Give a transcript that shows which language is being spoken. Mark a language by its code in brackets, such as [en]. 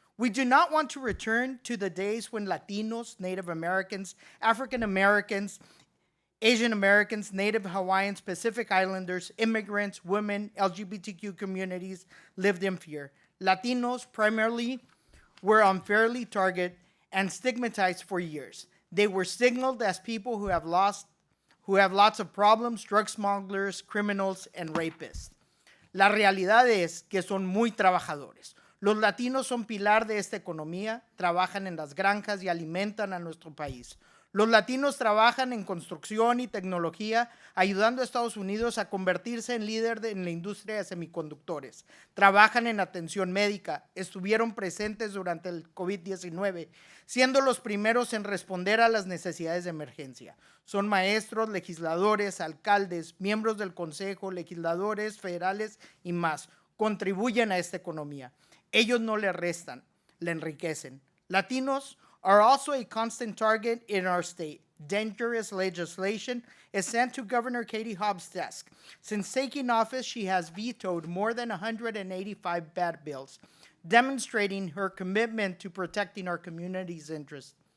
[en] We do not want to return to the days when Latinos, Native Americans, African Americans, Asian Americans, Native Hawaiians, Pacific Islanders, immigrants, women, LGBTQ communities lived in fear. Latinos primarily were unfairly targeted and stigmatized for years. They were signaled as people who have lots of problems, drug smugglers, criminals, and rapists. [es] La realidad es que son muy trabajadores. Los latinos son pilar de esta economía, trabajan en las granjas y alimentan a nuestro país. Los latinos trabajan en construcción y tecnología, ayudando a Estados Unidos a convertirse en líder en la industria de semiconductores. Trabajan en atención médica, estuvieron presentes durante el COVID-19, siendo los primeros en responder a las necesidades de emergencia. Son maestros, legisladores, alcaldes, miembros del Consejo, legisladores federales y más. Contribuyen a esta economía. Ellos no le restan, le enriquecen. [en] Latinos are also a constant target in our state. Dangerous legislation is sent to Governor Katie Hobbs' desk. Since taking office, she has vetoed more than 185 bad bills, demonstrating her commitment to protecting our community's interests.